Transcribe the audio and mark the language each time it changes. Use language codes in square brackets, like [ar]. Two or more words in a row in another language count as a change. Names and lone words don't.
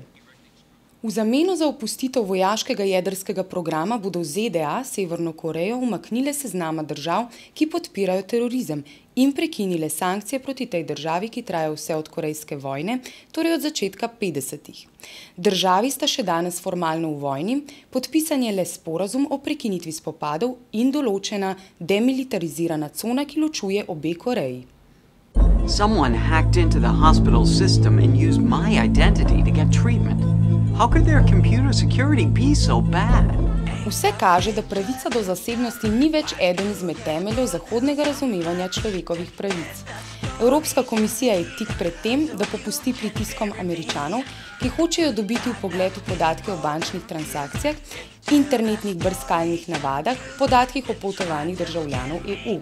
[sl] V zameno za opustitev vojaškega jedrskega programa bodo ZDA Severno Korejo umaknile seznama držav, ki podpirajo terorizem, in prekinile sankcije proti tej državi, ki trajajo vse od korejske vojne, torej od začetka 50-ih. Državi sta še danes formalno v vojni, podpisan je le sporazum o prekinitvi spopadov in določena demilitarizirana cona, ki ločuje obe Koreji. [en] Someone hacked into the hospital system and used my identity to get treatment. How could their computer security be so bad? [sl] Vse kaže, da pravica do zasebnosti ni več eden izmed temeljev zahodnega razumevanja človekovih pravic. Evropska komisija je tik pred tem, da popusti pritiskom Američanov, ki hočejo dobiti vpogled v podatke o bančnih transakcijah, internetnih brskalnih navadah, podatkih o potovanjih državljanov EU.